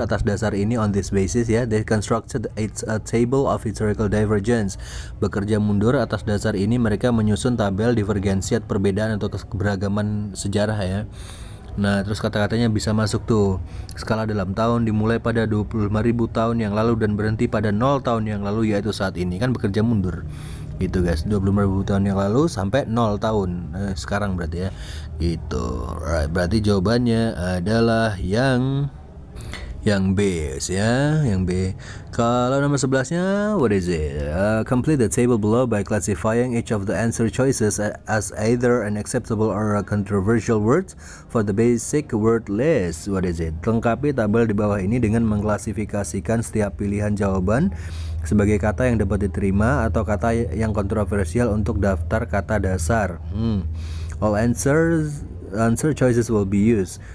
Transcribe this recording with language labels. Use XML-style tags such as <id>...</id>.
<id>Atas dasar ini,</id> <en>on this basis ya, they constructed a table of historical divergence.</en> <id>Bekerja mundur, atas dasar ini mereka menyusun tabel divergensi atau perbedaan atau keberagaman sejarah ya. Nah terus kata-katanya bisa masuk tuh. Skala dalam tahun dimulai pada 25.000 tahun yang lalu dan berhenti pada 0 tahun yang lalu, yaitu saat ini. Kan bekerja mundur gitu guys, 25.000 tahun yang lalu sampai 0 tahun sekarang berarti ya gitu. Right, berarti jawabannya adalah yang Yang B ya, yang B. Kalau nomor 11-nya,</id> <en>what is it? Complete the table below by classifying each of the answer choices as either an acceptable or a controversial word for the basic word list. What is it?</en> <id>Lengkapi tabel di bawah ini dengan mengklasifikasikan setiap pilihan jawaban sebagai kata yang dapat diterima atau kata yang kontroversial untuk daftar kata dasar.</id> <en>All answer choices will be used.</en>